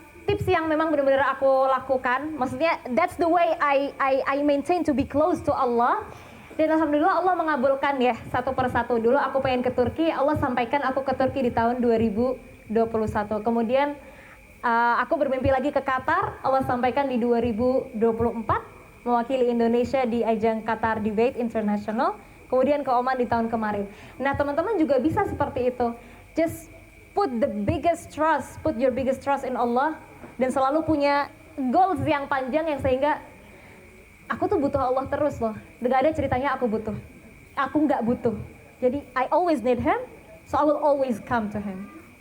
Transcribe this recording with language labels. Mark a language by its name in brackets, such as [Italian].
[Indonesian] tips yang memang benar-benar aku lakukan. Maksudnya [English] that's the way I maintain to be close to Allah. [Indonesian] Dan alhamdulillah Allah mengabulkan ya satu persatu. Dulu aku pengen ke Turki, Allah sampaikan aku ke Turki di tahun 2021. Kemudian aku bermimpi lagi ke Qatar, Allah sampaikan di 2024 mewakili Indonesia di ajang Qatar Debate International. Kemudian ke Oman di tahun kemarin. Nah teman-teman juga bisa seperti itu. [English] Just put your biggest trust in Allah. [Indonesian] Dan selalu punya goals yang panjang yang sehingga aku tuh butuh Allah terus loh. Gak ada ceritanya aku butuh. Aku nggak butuh. Jadi [English] I always need Him, so I will always come to Him.